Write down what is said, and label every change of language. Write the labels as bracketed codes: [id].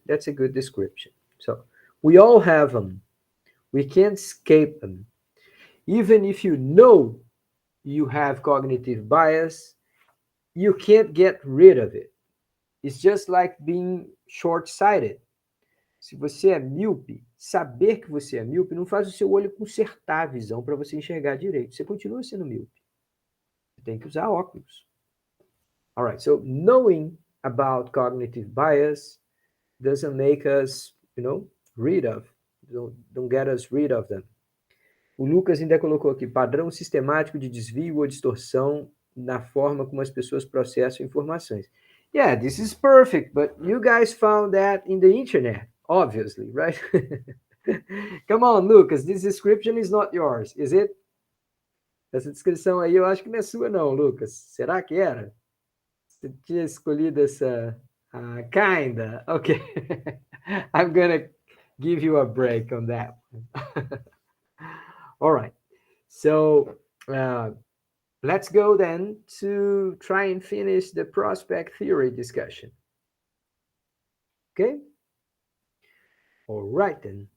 [en] That's a good description. So, we all have them. We can't escape them. Even if you know you have cognitive bias, you can't get rid of it. It's just like being short-sighted. [pt] Se você é míope, saber que você é míope não faz o seu olho consertar a visão para você enxergar direito. Você continua sendo míope. Você tem que usar óculos. [en] All right, so knowing about cognitive bias doesn't make us, rid of, don't get us rid of them. [pt] O Lucas ainda colocou aqui, padrão sistemático de desvio ou distorção na forma como as pessoas processam informações. [en] Yeah, this is perfect, but you guys found that in the internet, obviously, right? Come on, Lucas, this description is not yours, is it? [pt] Essa descrição aí eu acho que não é sua não, Lucas. Será que era? Você tinha escolhido essa... [en] kinda. Okay. I'm gonna give you a break on that one. All right. So let's go then to try and finish the prospect theory discussion. Okay? All right, then.